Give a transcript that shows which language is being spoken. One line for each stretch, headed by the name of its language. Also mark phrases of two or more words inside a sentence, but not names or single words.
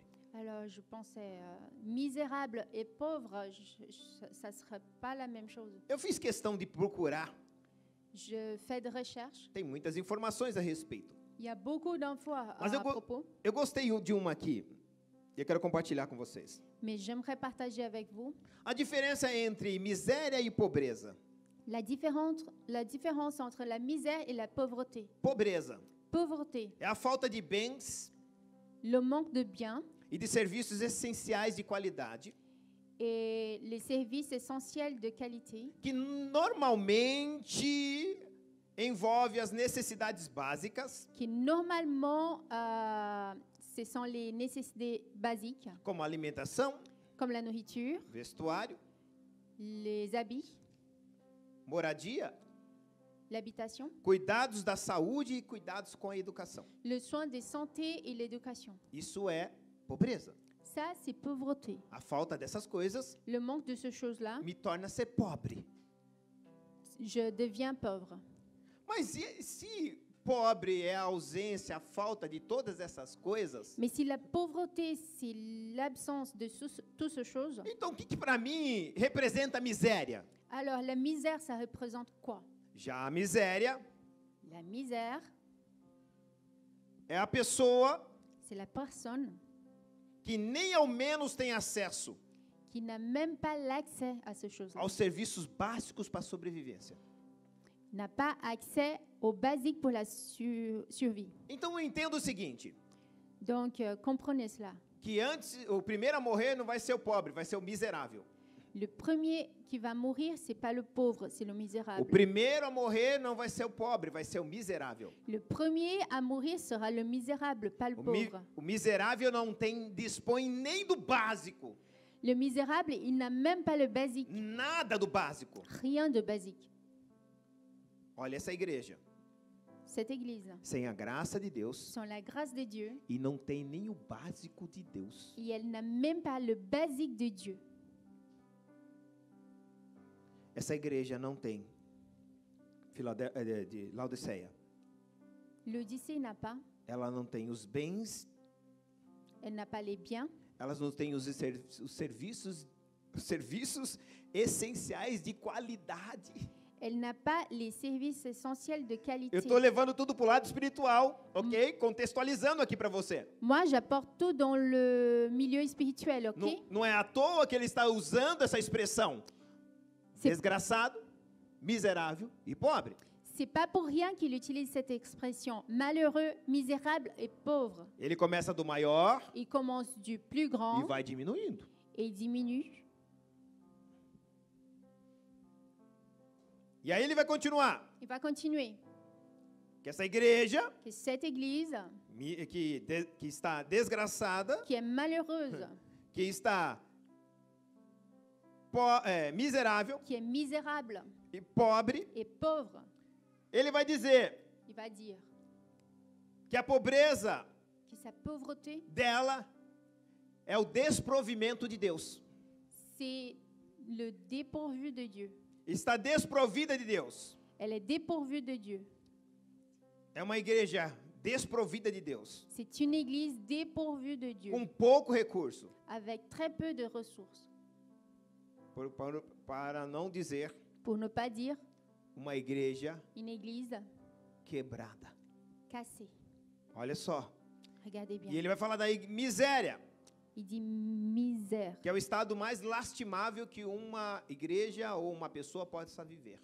French: Alors je pensais, misérable et pauvre, ça ne serait pas la même chose.
Portuguese: Eu fiz questão de procurar,
French: Je fais de recherches.
Portuguese: tem muitas informações a respeito.
French: Il y a beaucoup d'infos
Portuguese: Mas
French: à propos,
Portuguese: eu gostei de uma aqui, e eu quero compartilhar com vocês.
French: mais j'aimerais partager avec vous
Portuguese: A diferença entre miséria e pobreza.
French: La différence entre la misère et la pauvreté.
Portuguese: Pobreza
French: Pauvreté,
Portuguese: é a falta de bens
French: le manque de biens
Portuguese: e de serviços essenciais de qualidade
French: et les services essentiels de qualité
Portuguese: que normalmente envolve as necessidades básicas,
French: qui normalement, ce sont les nécessités basiques,
Portuguese: como alimentação,
French: comme la nourriture,
Portuguese: vestuário,
French: les habits,
Portuguese: moradia,
French: l'habitation,
Portuguese: cuidados da saúde e cuidados com a educação.
French: le soin de santé et l'éducation.
Portuguese: Isso é pobreza.
French: Ça, c'est pauvreté.
Portuguese: A falta dessas coisas
French: Le manque de ces choses-là,
Portuguese: me torna ser pobre.
French: je deviens pauvre.
Portuguese: Mas se pobre é a ausência, a falta de todas essas coisas,
French: Mais si la pauvreté, c'est l'absence de toutes ces choses,
Portuguese: então o que para mim representa a miséria?
French: alors la misère, ça représente quoi?
Portuguese: Já a miséria
French: La misère,
Portuguese: é a pessoa
French: c'est la personne
Portuguese: que nem ao menos tem acesso
French: qui n'a même pas l'accès à ces choses-là,
Portuguese: aos serviços básicos para a sobrevivência.
French: n'a pas accès aux basiques pour la survie.
Portuguese: Então eu entendo o seguinte,
French: Donc, comprenez cela.
Portuguese: que antes, o primeiro a morrer não vai ser o pobre, vai ser o miserável.
French: Le premier qui va mourir, c'est pas le pauvre, c'est le
Portuguese: O
French: misérable.
Portuguese: primeiro a morrer não vai ser o pobre, vai ser o miserável.
French: Le premier à mourir sera le misérable, pas le pauvre.
Portuguese: O miserável não dispõe nem do básico,
French: Le misérable, il n'a même pas le basique,
Portuguese: nada do básico.
French: rien de basique.
Portuguese: Olha essa igreja,
French: Cette église,
Portuguese: sem a graça de Deus,
French: sans la grâce de Dieu,
Portuguese: e não tem nem o básico de Deus.
French: et elle n'a même pas le basique de Dieu.
Portuguese: Essa igreja não tem de Laodiceia.
French: L'Odyssée n'a pas,
Portuguese: Ela não tem os bens,
French: elle n'a pas les biens,
Portuguese: elas não têm os serviços essenciais de qualidade.
French: elle n'a pas les services essentiels de qualité.
Portuguese: Eu estou levando tudo para o lado espiritual, ok? Contextualizando aqui para você.
French: Moi, j'apporte tout dans le milieu spirituel, ok?
Portuguese: Não é à toa que ele está usando essa expressão.
French: C'est-
Portuguese: Desgraçado, miserável e pobre.
French: C'est pas pour rien qu'il utilise cette expression malheureux, misérable et pauvre.
Portuguese: Ele começa do maior
French: Il commence du plus
Portuguese: e
French: grand
Portuguese: vai diminuindo.
French: et il diminue.
Portuguese: E aí ele vai continuar.
French: Il va continuer.
Portuguese: Que essa igreja
French: Que cette église,
Portuguese: que está desgraçada,
French: qui est malheureuse,
Portuguese: que está miserável
French: qui est misérable
Portuguese: e pobre,
French: et pauvre,
Portuguese: ele vai dizer
French: il va dire
Portuguese: que a pobreza
French: que sa pauvreté,
Portuguese: dela é o desprovimento de Deus.
French: c'est le dépourvu de Dieu.
Portuguese: Está desprovida de Deus.
French: Elle est dépourvue de Dieu.
Portuguese: É uma igreja desprovida de Deus,
French: C'est une église dépourvue de Dieu,
Portuguese: com pouco recurso,
French: avec très peu de ressources.
Portuguese: para não dizer
French: Pour ne pas dire
Portuguese: uma igreja
French: une église
Portuguese: quebrada.
French: cassée.
Portuguese: Olha só.
French: Regardez bien.
Portuguese: E ele vai falar da miséria,
French: Il dit misère.
Portuguese: que é o estado mais lastimável que uma igreja ou uma pessoa possa viver.